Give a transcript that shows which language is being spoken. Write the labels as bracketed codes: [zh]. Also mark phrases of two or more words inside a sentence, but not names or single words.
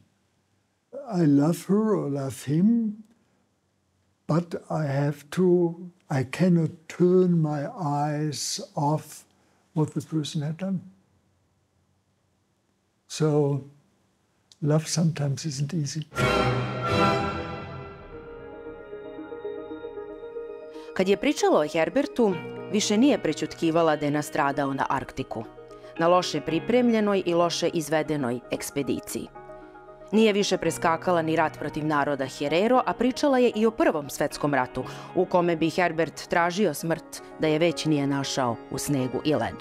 [en] I love her or love him, but I cannot turn my eyes off what the person had done. So love sometimes isn't easy. [sr] Kad je pričala o Herbertu, više nije prećutkivala da je nastradao na Arktiku, na loše pripremljenoj i loše izvedenoj ekspediciji. Nije više preskakala ni rat protiv naroda Herero, a pričala je i o Prvom svetskom ratu, u kome bi Herbert tražio smrt da je već nije našao u snegu i ledu.